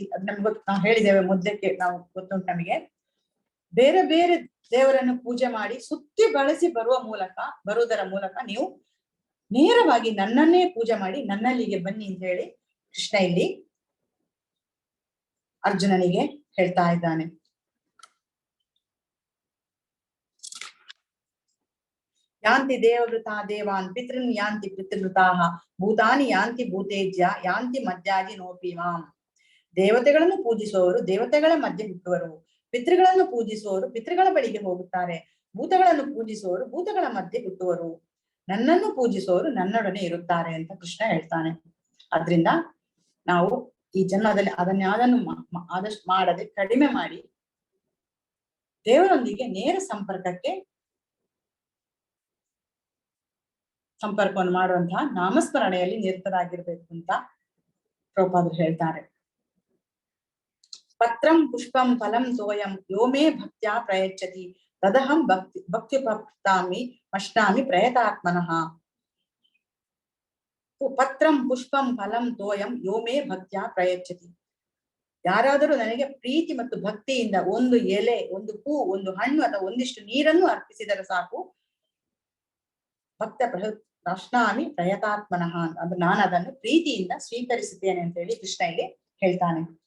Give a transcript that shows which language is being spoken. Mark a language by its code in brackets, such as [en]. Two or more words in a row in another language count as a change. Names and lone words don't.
[kn] ಅದ್ ನಮ್ಗೆ ನಾವು ಹೇಳಿದ್ದೇವೆ ಮೊದಲಕ್ಕೆ, ನಾವು ಗೊತ್ತುಂಟು ನಮಗೆ. ಬೇರೆ ಬೇರೆ ದೇವರನ್ನು ಪೂಜೆ ಮಾಡಿ ಸುತ್ತಿ ಬಳಸಿ ಬರುವುದರ ಮೂಲಕ ನೀವು ನೇರವಾಗಿ ನನ್ನನ್ನೇ ಪೂಜೆ ಮಾಡಿ ನನ್ನಲ್ಲಿಗೆ ಬನ್ನಿ ಅಂತ ಹೇಳಿ ಕೃಷ್ಣ ಇಲ್ಲಿ ಅರ್ಜುನನಿಗೆ ಹೇಳ್ತಾ ಇದ್ದಾನೆ. [sa] ಯಾಂತಿ ದೇವವೃತಾ ದೇವಾನ್ ಪಿತೃನ್ ಯಾಂತಿ ಪಿತೃವೃತಾಹ ಭೂತಾನಿ ಯಾಂತಿ ಭೂತೇಜ್ಯ ಯಾಂತಿ ಮಧ್ಯಾಜಿ ನೋಪಿ ಮಾಂ. [kn] ದೇವತೆಗಳನ್ನು ಪೂಜಿಸುವವರು ದೇವತೆಗಳ ಮಧ್ಯೆ ಹುಟ್ಟುವರು, ಪಿತೃಗಳನ್ನು ಪೂಜಿಸುವವರು ಪಿತೃಗಳ ಬಳಿಗೆ ಹೋಗುತ್ತಾರೆ, ಭೂತಗಳನ್ನು ಪೂಜಿಸುವವರು ಭೂತಗಳ ಮಧ್ಯೆ ಹುಟ್ಟುವರು, ನನ್ನನ್ನು ಪೂಜಿಸುವವರು ನನ್ನೊಡನೆ ಇರುತ್ತಾರೆ ಅಂತ ಕೃಷ್ಣ ಹೇಳ್ತಾನೆ. ಆದ್ರಿಂದ ನಾವು ಈ ಜನ್ಮದಲ್ಲಿ ಅದನ್ನು ಆದಷ್ಟು ಮಾಡದೆ ಕಡಿಮೆ ಮಾಡಿ ದೇವರೊಂದಿಗೆ ನೇರ ಸಂಪರ್ಕಕ್ಕೆ ಸಂಪರ್ಕವನ್ನು ಮಾಡುವಂತಹ ನಾಮಸ್ಮರಣೆಯಲ್ಲಿ ನಿರತರಾಗಿರ್ಬೇಕು ಅಂತ ಪ್ರಭುಪಾದರು ಹೇಳ್ತಾರೆ. [sa] ಪತ್ರಂ ಪುಷ್ಪಂ ಫಲಂ ತೋಯಂ ಯೋಮೇ ಭಕ್ತ್ಯಾ ಪ್ರಯಚ್ಛತಿ ತದಹಂ ಭಕ್ತ್ಯುಪಕ್ತಾಮಿ ಮಶ್ನಾಮಿ ಪ್ರಯತಾತ್ಮನಃ. ಪತ್ರಂ ಪುಷ್ಪಂ ಫಲಂ ತೋಯಂ ಯೋಮೇ ಭಕ್ತ್ಯಾ ಪ್ರಯಚ್ಛತಿ. [kn] ಯಾರಾದರೂ ನನಗೆ ಪ್ರೀತಿ ಮತ್ತು ಭಕ್ತಿಯಿಂದ ಒಂದು ಎಲೆ, ಒಂದು ಹೂ, ಒಂದು ಹಣ್ಣು ಅಥವಾ ಒಂದಿಷ್ಟು ನೀರನ್ನು ಅರ್ಪಿಸಿದರೆ ಸಾಕು, [sa] ಭಕ್ತ ಮಶ್ನಾಮಿ ಪ್ರಯತಾತ್ಮನಃ, [kn] ಅಂದ್ರೆ ನಾನು ಅದನ್ನು ಪ್ರೀತಿಯಿಂದ ಸ್ವೀಕರಿಸುತ್ತೇನೆ ಅಂತ ಹೇಳಿ ಕೃಷ್ಣ ಇಲ್ಲಿ ಹೇಳ್ತಾನೆ.